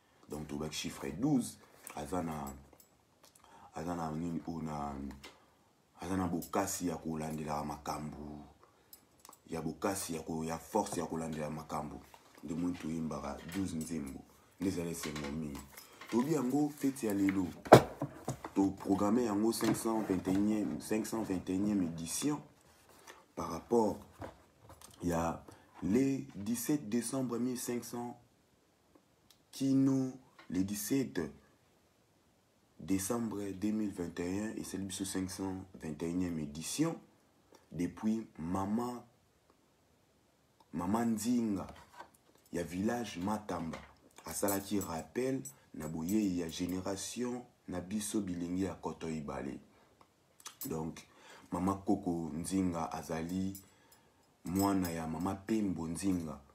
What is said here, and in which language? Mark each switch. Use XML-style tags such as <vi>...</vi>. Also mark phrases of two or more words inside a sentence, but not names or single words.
<ln>Donc, tobaki</ln> <fr>chiffre douze,</fr> <ln>aza na, aza na nini oyo na, aza na bokasi ya kolandela makambo, ya bokasi ya ko-, ya force ya kolandela makambo. Nde moni toyembaka douze nzembo, nde ezali esengo mingi. Toyebi yango fete ya lelo, toprogramme yango</ln> <fr>cinq cent vingt et unième, cinq cent vingt et unième édition par rapport ya le dix-sept décembre mille cinq cents kino le dix-sept décembre deux mille vingt et un, et c'est le cinq cent vingt et unième édition.</fr> <ln>Depuis Mama, Mama Nzinga, ya village Matamba, asalaki rappel na boyei ya génération na biso bilenge ya koto ibale. Donc, Mama Koko Nzinga azali mwana ya Mama Pembo Nzinga.</ln>